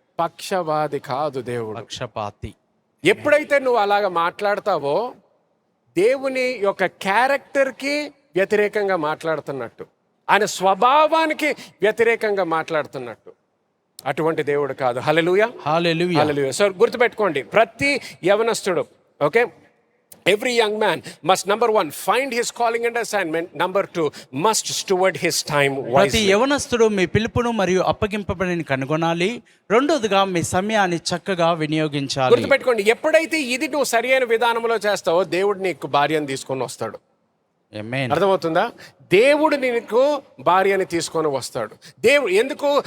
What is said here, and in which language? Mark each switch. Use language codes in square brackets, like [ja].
[te] పక్షపాతి కాదు దేవుడు, పక్షపాతి. ఎప్పుడైతే నువ్వు అలాగ మాట్లాడతావో దేవుని యొక్క క్యారెక్టర్కి వ్యతిరేకంగా మాట్లాడుతున్నట్టు, ఆయన స్వభావానికి వ్యతిరేకంగా మాట్లాడుతున్నట్టు. అటువంటి దేవుడు కాదు. హల్లెలూయా, హల్లెలూయా. హల్లెలూయా. సో గుర్తుపెట్టుకోండి, ప్రతి యవనస్తుడు, okay, [en] every young man must, number 1, find his calling and assignment. Number 2, must steward his time [te] ప్రతి [en] wisely. [te] యవనస్తుడు మీ పిలుపును మరియు అప్పగింపబడిని కనుగొనాలి. రెండోదిగా మీ సమయాన్ని చక్కగా వినియోగించాలి. గుర్తుపెట్టుకోండి, ఎప్పుడైతే ఇది నువ్వు సరి అయిన విధానంలో చేస్తావో దేవుడు నీకు భార్యను తీసుకొని వస్తాడు. ఆమేన్. అర్థమవుతుందా? దేవుడు నీకు భార్యని తీసుకొని వస్తాడు. దేవుడు ఎందుకు?